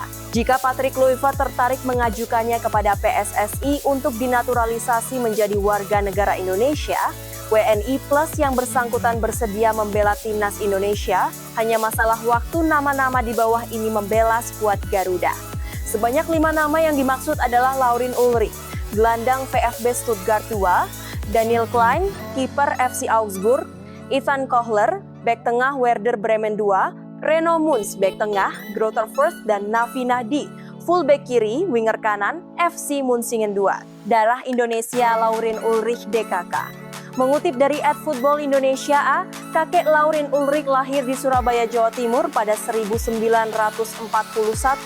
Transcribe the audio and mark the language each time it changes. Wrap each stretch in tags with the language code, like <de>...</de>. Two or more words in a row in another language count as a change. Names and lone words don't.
<id>Jika Patrick Kluivert tertarik mengajukannya kepada PSSI untuk dinaturalisasi menjadi warga negara Indonesia, WNI Plus yang bersangkutan bersedia membela timnas Indonesia, hanya masalah waktu nama-nama di bawah ini membela skuad Garuda. Sebanyak 5 nama yang dimaksud adalah Laurin Ulrich, gelandang VfB Stuttgart 2, Daniel Klein, kiper FC Augsburg, Ivan Kohler, bek tengah Werder Bremen 2, Reno Munz, bek tengah Greuther Fürth, dan Nafi Nahdi, full bek kiri, winger kanan FC Munsingen 2. Darah Indonesia Laurin Ulrich DKK. Mengutip dari @football Indonesia A, kakek Laurin Ulrich lahir di Surabaya, Jawa Timur pada 1941.</id>